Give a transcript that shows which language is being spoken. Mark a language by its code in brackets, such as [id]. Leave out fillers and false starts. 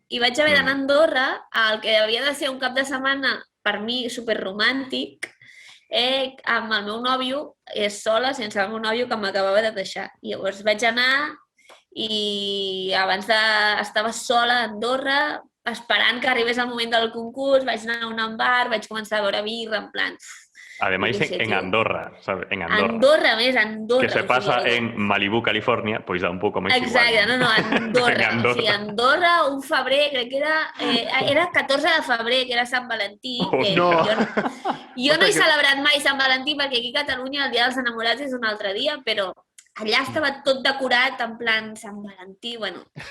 [ca] I vaig haver d'anar a Andorra, el que havia de ser un cap de setmana per mi superromàntic, amb el meu nòvio, sola, sense el meu nòvio que m'acabava de deixar. I llavors vaig anar i abans estava sola a Andorra, esperant que arribés el moment del concurs, vaig anar a un bar, vaig començar a veure birra, en plan... [es] Además en Andorra, ¿sabes? En Andorra. Andorra. Que se pasa en Malibu, California, pues da un poco más [ca] Exacte, igual. no, Andorra. O sigui, Andorra, un febrer, crec que era 14 de febrer, que era Sant Valentí. Que no. Jo no he celebrat mai Sant Valentí perquè aquí a Catalunya el Dia dels Enamorats és un altre dia, però allà estava tot decorat en plan Sant Valentí, bueno...